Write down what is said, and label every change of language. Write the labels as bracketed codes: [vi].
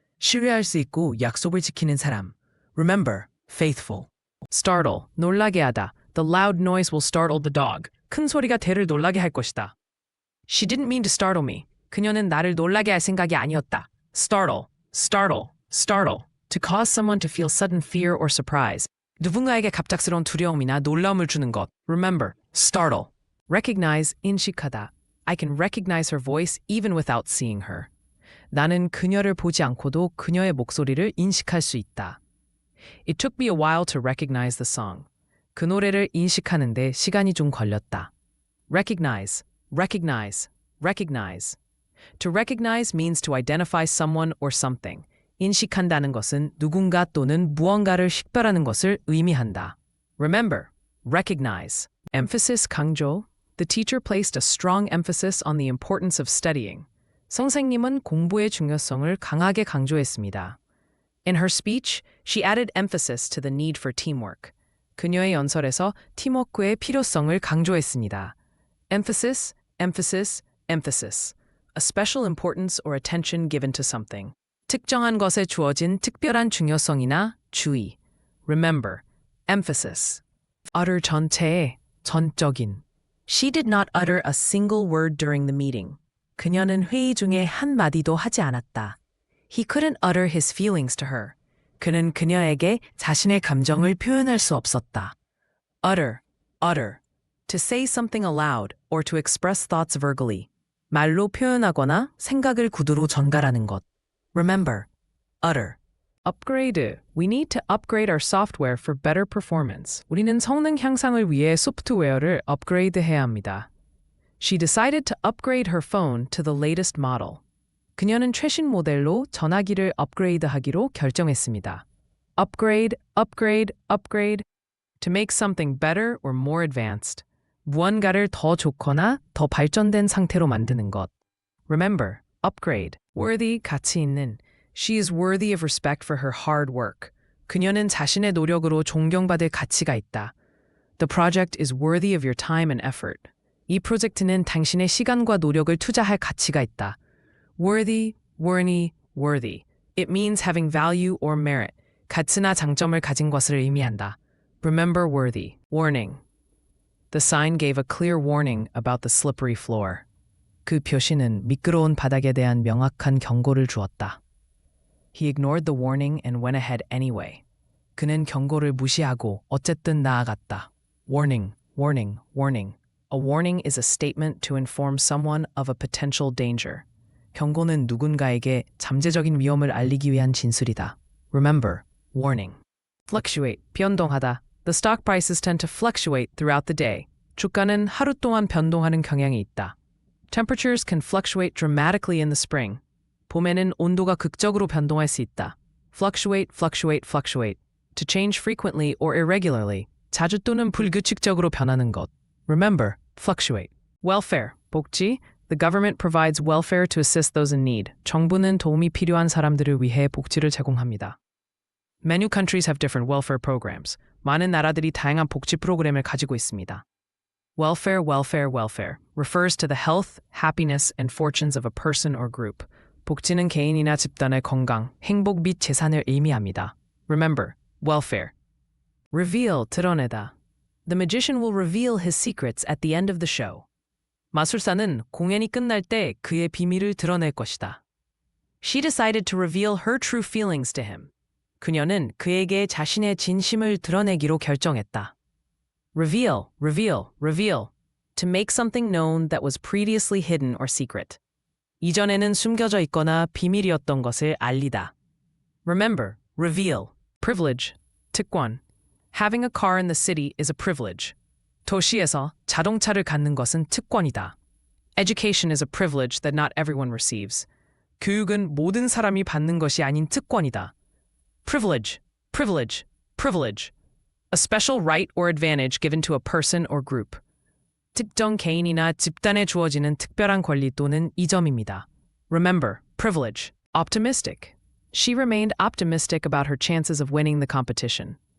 [ko] 신뢰할 수 있고 약속을 지키는 사람. [en] Remember, faithful. [ko] Startle, 놀라게 하다. [en] The loud noise will startle the dog. [ko] 큰 소리가 개를 놀라게 할 것이다. [en] She didn't mean to startle me. [ko] 그녀는 나를 놀라게 할 생각이 아니었다. [en] Startle, startle, startle. To cause someone to feel sudden fear or surprise. [ko] 누군가에게 갑작스러운 두려움이나 놀라움을 주는 것. [en] Remember, startle. Recognize, 인식하다. I can recognize her voice even without seeing her. [ko] 나는 그녀를 보지 않고도 그녀의 목소리를 인식할 수 있다. [en] It took me a while to recognize the song. [ko] 그 노래를 인식하는데 시간이 좀 걸렸다. [en] Recognize, recognize, recognize. To recognize means to identify someone or something. [ko] 인식한다는 것은 누군가 또는 무언가를 식별하는 것을 의미한다. [en] Remember, recognize. Emphasis, 강조. The teacher placed a strong emphasis on the importance of studying. [ko] 선생님은 공부의 중요성을 강하게 강조했습니다. [en] In her speech, she added emphasis to the need for teamwork. [ko] 그녀의 연설에서 팀워크의 필요성을 강조했습니다. [en] Emphasis, emphasis, emphasis. A special importance or attention given to something. [ko] 특정한 것에 주어진 특별한 중요성이나 주의. [en] Remember, emphasis. [ko] utter 전체의 전적인. [en] She did not utter a single word during the meeting. [ko] 그녀는 회의 중에 한 마디도 하지 않았다. [en] He couldn't utter his feelings to her. [ko] 그는 그녀에게 자신의 감정을 표현할 수 없었다. [en] Utter, utter. To say something aloud or to express thoughts verbally. [ko] 말로 표현하거나 생각을 구두로 전달하는 것. [en] Remember, utter. Upgrade. We need to upgrade our software for better performance. [ko] 우리는 성능 향상을 위해 소프트웨어를 업그레이드해야 합니다. [en] She decided to upgrade her phone to the latest model. [ko] 그녀는 최신 모델로 전화기를 업그레이드하기로 결정했습니다. [en] Upgrade, upgrade, upgrade. To make something better or more advanced. [ko] 무언가를 더 좋거나 더 발전된 상태로 만드는 것. [en] Remember, upgrade. Worthy, 가치 있는. She is worthy of respect for her hard work. [ko] 그녀는 자신의 노력으로 존경받을 가치가 있다. [en] The project is worthy of your time and effort. [ko] 이 프로젝트는 당신의 시간과 노력을 투자할 가치가 있다. [en] Worthy, worthy, worthy. It means having value or merit. [ko] 가치나 장점을 가진 것을 의미한다. [en] Remember worthy. Warning. The sign gave a clear warning about the slippery floor. [ko] 그 표시는 미끄러운 바닥에 대한 명확한 경고를 주었다. [en] He ignored the warning and went ahead anyway. [ko] 그는 경고를 무시하고 어쨌든 나아갔다. [en] Warning, warning, warning. A warning is a statement to inform someone of a potential danger. [ko] 경고는 누군가에게 잠재적인 위험을 알리기 위한 진술이다. [en] Remember, warning. Fluctuate, 변동하다. The stock prices tend to fluctuate throughout the day. [ko] 주가는 하루 동안 변동하는 경향이 있다. [en] Temperatures can fluctuate dramatically in the spring. [ko] 봄에는 온도가 극적으로 변동할 수 있다. [en] Fluctuate, fluctuate, fluctuate. To change frequently or irregularly. [ko] 자주 또는 불규칙적으로 변하는 것. [en] Remember, fluctuate. Welfare, 복지. The government provides welfare to assist those in need. [ko] 정부는 도움이 필요한 사람들을 위해 복지를 제공합니다. [en] Many countries have different welfare programs. [ko] 많은 나라들이 다양한 복지 프로그램을 가지고 있습니다. [en] Welfare, welfare, welfare refers to the health, happiness, and fortunes of a person or group. [ko] 복지는 개인이나 집단의 건강, 행복 및 재산을 의미합니다. [en] Remember, welfare. Reveal, 드러내다. The magician will reveal his secrets at the end of the show. [ko] 마술사는 공연이 끝날 때 그의 비밀을 드러낼 것이다. [en] She decided to reveal her true feelings to him. [ko] 그녀는 그에게 자신의 진심을 드러내기로 결정했다. [en] Reveal, reveal, reveal. To make something known that was previously hidden or secret. [ko] 이전에는 숨겨져 있거나 비밀이었던 것을 알리다. [en] Remember, reveal. Privilege, 특권. Having a car in the city is a privilege. [ko] 도시에서 자동차를 갖는 것은 특권이다. [en] Education is a privilege that not everyone receives. [ko] 교육은 모든 사람이 받는 것이 아닌 특권이다. [en] Privilege, privilege, privilege. A special right or advantage given to a person or group. [ko] 특정 개인이나 집단에 주어지는 특별한 권리 또는 이점입니다. [en] Remember, privilege. Optimistic. She remained optimistic about her chances of winning the competition.